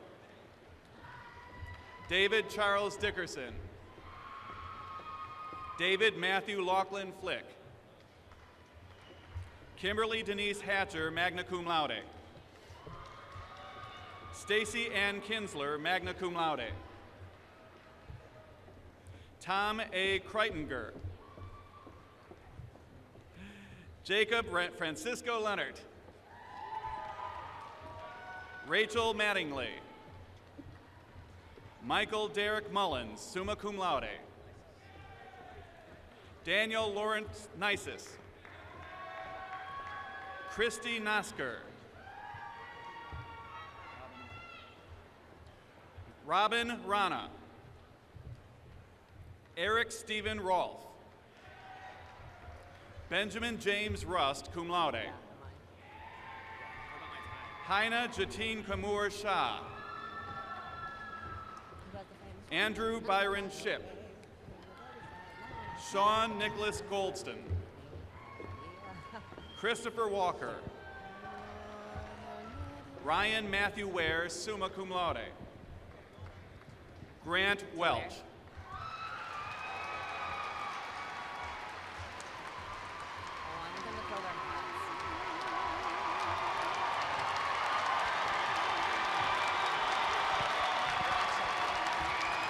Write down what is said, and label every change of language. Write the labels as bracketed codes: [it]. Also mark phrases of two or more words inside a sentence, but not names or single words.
[en] David Charles Dickerson. David Matthew Laughlin Flick. Kimberly Denise Hatcher, [la] magna cum laude. [en] Stacy Ann Kinsler, [la] magna cum laude. [en] Tom A. Kreitinger. Jacob Francisco Leonard. Rachel Mattingly. Michael Derek Mullins, [la] summa cum laude. [en] Daniel Lawrence Nisus. Christy Nosker. Robin Rana. Eric Stephen Rolfe. Benjamin James Rust, [la] cum laude. [en] Haina Jatin Kamoor Shah. Andrew Byron Ship. Sean Nicholas Goldston. Christopher Walker. Ryan Matthew Ware, [la] summa cum laude. [en] Grant Welch. Congratulations